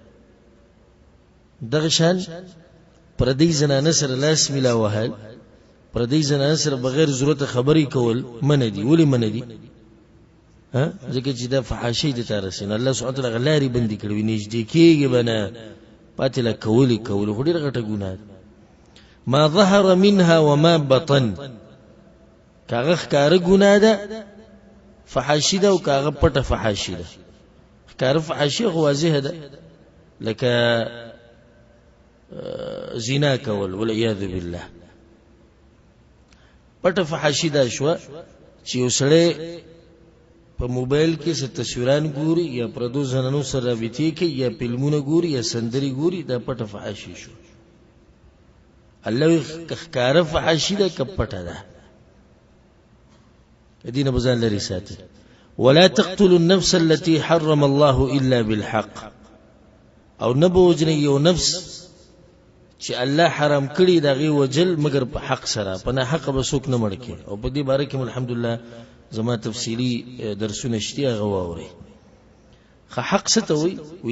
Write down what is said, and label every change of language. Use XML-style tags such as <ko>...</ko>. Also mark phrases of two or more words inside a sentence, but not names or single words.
<ps>دغه شان پردۍ زنانه سره لاس ملا وهل، پردۍ زنانه سره بغیر ضرورته خبرې کول منع دي. ولې منع دي؟ ځکه چې دا فحاشۍ ته رسېږي. الله</ps> <ar>سبحانه وتعالی</ar> <ps>لارې بندې کړې، نږدې کېږي به نه، پاتې له کولې خو ډېره غټه ګناه ده.</ps> <ar>ما ظهر منها وما بطن،</ar> <ps>کاغه ښکاره ګناه ده فحاشي ده، او کاغه پټه فحاشي ده. ښکاره فحاشي خو واضحه ده، لکه زنا کول</ps> <ar>والعیاذ بالله.</ar> <ps>پټه فحاشي ده شوه چې یو سړی په موبایل کې څه تصویران ګوري، یا پردو زنانو سره رابطې کوي، یا فلمونه ګوري، یا سندرې ګوري، دا پټه فحاشي شو. الله ښکاره فحاشي ده که پټه ده، دینه بزان لري ساتي.</ps> <ar>ولا تقتلوا النفس التي حرم الله الا بالحق،</ar> <ps>او نبو وجنی یو نفس چې الله حرام کړی دا غي وجل مگر په حق سره، په نه حق به څوک نه مړ کی. او په دې باره کې الحمدلله زما تفصیلی درسونه شتي هغه واوري. حق څه ته وي؟</ps>